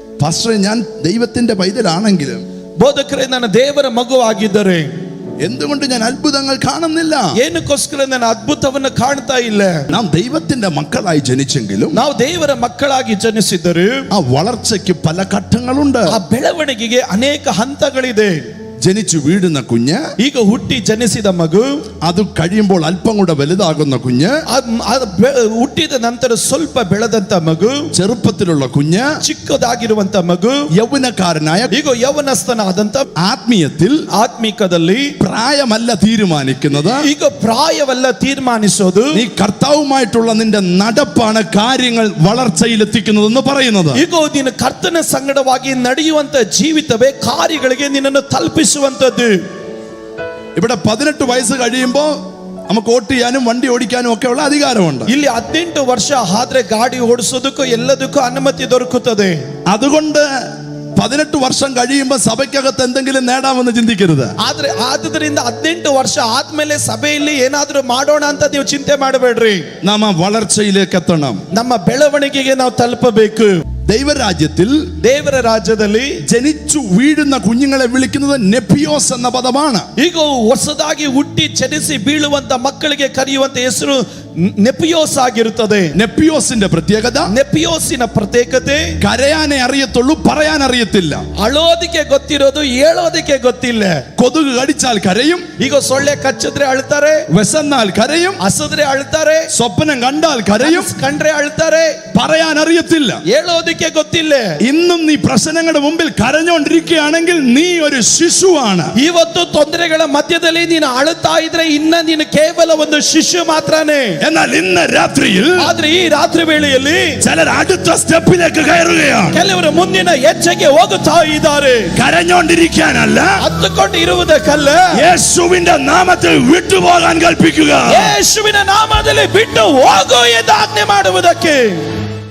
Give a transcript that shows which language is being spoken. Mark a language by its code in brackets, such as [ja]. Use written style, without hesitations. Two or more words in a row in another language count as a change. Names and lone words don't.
[ml] പാസ്റ്ററെ, ഞാൻ ദൈവത്തിന്റെ പൈതലാണെങ്കിലും [kn] ಬೋಧಕರೇ, ನಾನು ದೇವರ ಮಗುವಾಗಿದ್ದರೆ [ml] എന്തുകൊണ്ട് ഞാൻ അത്ഭുതങ്ങൾ കാണുന്നില്ല? [kn] ಏನಕ್ಕೋಸ್ಕರ ನಾನು ಅದ್ಭುತವನ್ನು ಕಾಣ್ತಾ ಇಲ್ಲ? [ml] നാം ദൈവത്തിന്റെ മക്കളായി ജനിച്ചെങ്കിലും [kn] ನಾವು ದೇವರ ಮಕ್ಕಳಾಗಿ ಜನಿಸಿದರು [ml] ആ വളർച്ചയ്ക്ക് പല ഘട്ടങ്ങളുണ്ട്. [kn] ಆ ಬೆಳವಣಿಗೆಗೆ ಅನೇಕ ಹಂತಗಳಿದೆ. [ml] ജനിച്ചു വീഴുന്ന കുഞ്ഞ്, [kn] ಈಗ ಹುಟ್ಟಿ ಜನಿಸಿದ ಮಗು, [ml] അത് കഴിയുമ്പോൾ അല്പം കൂടെ വലുതാകുന്ന കുഞ്ഞ്, [kn] ಹುಟ್ಟಿದ ನಂತರ ಸ್ವಲ್ಪ ಬೆಳೆದಂತ ಮಗು, [ml] ചെറുപ്പത്തിലുള്ള കുഞ്ഞ്, [kn] ಚಿಕ್ಕದಾಗಿರುವಂತ ಮಗು, [ml] യൗവനക്കാരനായ, [kn] ಈಗ ಯೌವನಸ್ಥನಾದಂತ, [ml] ആത്മീയത്തിൽ [kn] ಆತ್ಮಿಕದಲ್ಲಿ [ml] പ്രായമല്ല തീരുമാനിക്കുന്നത്, [kn] ಈಗ ಪ್ರಾಯವಲ್ಲ ತೀರ್ಮಾನಿಸೋದು, [ml] നീ കർത്താവുമായിട്ടുള്ള നിന്റെ നടപ്പാണ് കാര്യങ്ങൾ വളർച്ചയിലെത്തിക്കുന്നതെന്ന് പറയുന്നത്. [kn] ಈಗ ನೀನು ಕರ್ತನ ಸಂಗಡವಾಗಿ ನಡೆಯುವಂತ ಜೀವಿತವೇ ಕಾರ್ಯಗಳಿಗೆ ನಿನ್ನನ್ನು ತಲುಪಿಸುವಂತದ್ದು. [ml] ഇവിടെ 18 വയസ്സ് കഴിയുമ്പോൾ നമുക്ക് വോട്ട് ചെയ്യാനും വണ്ടി ഓടിക്കാനും ഒക്കെ ഉള്ള അധികാരമുണ്ട്. [kn] ಇಲ್ಲಿ 18 ವರ್ಷ ಆದ್ರೆ ಗಾಡಿ ಓಡಿಸೋದಕ್ಕೂ ಎಲ್ಲದಕ್ಕೂ ಅನುಮತಿ ದೊರಕುತ್ತದೆ. [ml] അതുകൊണ്ട് 18 വർഷം കഴിയുമ്പോൾ സഭയ്ക്കകത്ത് എന്തെങ്കിലും നേടാമെന്ന് ചിന്തിക്കരുത്. [kn] ಆದ್ರೆ ಆದ್ರಿಂದ 18 ವರ್ಷ ಆದ್ಮೇಲೆ ಸಭೆಯಲ್ಲಿ ಏನಾದ್ರೂ ಮಾಡೋಣ ಅಂತ ನೀವು ಚಿಂತೆ ಮಾಡಬೇಡ್ರಿ. [ml] നാം ആ വളർച്ചയിലേക്ക് എത്തണം. [kn] ನಮ್ಮ ಬೆಳವಣಿಗೆಗೆ ನಾವು ತಲುಪಬೇಕು. [ml] ദൈവരാജ്യത്തിൽ, [kn] ದೇವರ ರಾಜ್ಯದಲ್ಲಿ [ml] ജനിച്ചു വീഴുന്ന കുഞ്ഞുങ്ങളെ വിളിക്കുന്നത് നെപ്പിയോസ് എന്ന പദമാണ്. [kn] ಈಗ ಹೊಸದಾಗಿ ಹುಟ್ಟಿ ಜನಿಸಿ ಬೀಳುವಂತ ಮಕ್ಕಳಿಗೆ ಕರೆಯುವಂತ ಹೆಸರು ನೆಪಿಯೋಸ್ ಆಗಿರುತ್ತದೆ. [ml] നെപ്പിയോസിന്റെ പ്രത്യേകത, [kn] ನೆಪಿಯೋಸಿನ ಪ್ರತ್ಯೇಕತೆ, [ml] കരയാനേ അറിയത്തുള്ളൂ, പറയാൻ അറിയത്തില്ല. [kn] ಅಳೋದಿಕ್ಕೆ ಗೊತ್ತಿರೋದು, ಹೇಳೋದಿಕ್ಕೆ ಗೊತ್ತಿಲ್ಲ. [ml] കൊതുക് കടിച്ചാൽ കരയും, [kn] ಈಗ ಸೊಳ್ಳೆ ಕಚ್ಚಿದ್ರೆ ಅಳ್ತಾರೆ, [ml] വിശന്നാൽ കരയും, [kn] ಹಸಿದ್ರೆ ಅಳ್ತಾರೆ, [ml] സ്വപ്നം കണ്ടാൽ കരയും, [kn] ಕಂಡ್ರೆ ಅಳ್ತಾರೆ, [ml] പറയാൻ അറിയത്തില്ല, [kn] ಹೇಳೋದಿಕ್ಕೆ ಗೊತ್ತಿಲ್ಲ. [ml] ഇന്നും നീ പ്രശ്നങ്ങളുടെ മുമ്പിൽ കരഞ്ഞുകൊണ്ടിരിക്കുകയാണെങ്കിൽ നീ ഒരു ശിശുവാണ്. [kn] ಇವತ್ತು ತೊಂದರೆಗಳ ಮಧ್ಯದಲ್ಲಿ ನೀನು ಅಳುತ್ತಾ ಇದ್ರೆ ಇನ್ನ ನೀನು ಕೇವಲ ಒಂದು ಶಿಶು ಮಾತ್ರನೇ. [ml] എന്നാൽ ഇന്ന് രാത്രിയിൽ, [kn] ಆದ್ರೆ ಈ ರಾತ್ರಿ ವೇಳೆಯಲ್ಲಿ [ml] ചിലർ അടുത്ത സ്റ്റെപ്പിലേക്ക് കയറുകയാണ്. [kn] ಕೆಲವರು ಮುಂದಿನ ಹೆಜ್ಜೆಗೆ ಹೋಗುತ್ತಾ ಇದ್ದಾರೆ. [ml] കരഞ്ഞുകൊണ്ടിരിക്കാനല്ല, [kn] ಹತ್ತುಕೊಂಡು ಇರುವುದಕ್ಕಲ್ಲ, [ml] യേശുവിന്റെ നാമത്തിൽ വിട്ടുപോകാൻ കൽപ്പിക്കുക. [kn] ಯೇಸುವಿನ ನಾಮದಲ್ಲಿ ಬಿಟ್ಟು ಹೋಗು ಎಂದು ಆಜ್ಞೆ ಮಾಡುವುದಕ್ಕೆ.